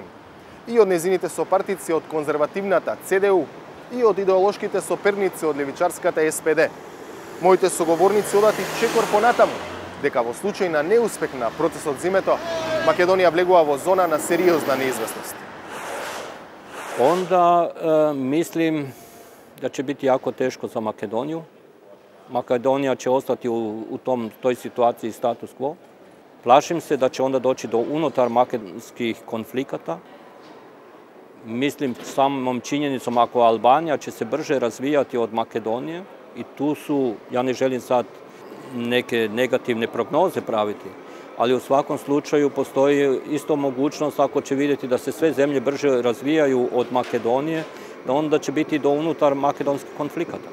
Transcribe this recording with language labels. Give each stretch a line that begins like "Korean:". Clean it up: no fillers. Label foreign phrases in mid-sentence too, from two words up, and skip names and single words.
Macedonian: И од незините сопартици од конзервативната ЦДУ, и од идеолошките соперници од левичарската СПД. Моите соговорници одат и чекор понатаму, дека во случај на неуспех на процесот зимето, Македонија влегува во зона на сериозна неизвестност.
Bosnian: Onda mislim da će biti jako teško za Makedoniju. Makedonija će ostati u toj situaciji
Latin: status quo.
Bosnian: Plašim se da će onda doći do unutar makedonskih konflikata. Mislim samom činjenicom ako Albanija će se brže razvijati od Makedonije i tu su, ja ne želim sad neke negativne prognoze praviti, ali u svakom slučaju postoji isto mogućnost ako će vidjeti da se sve zemlje brže razvijaju od Makedonije, da onda će biti do unutar makedonskih konflikata.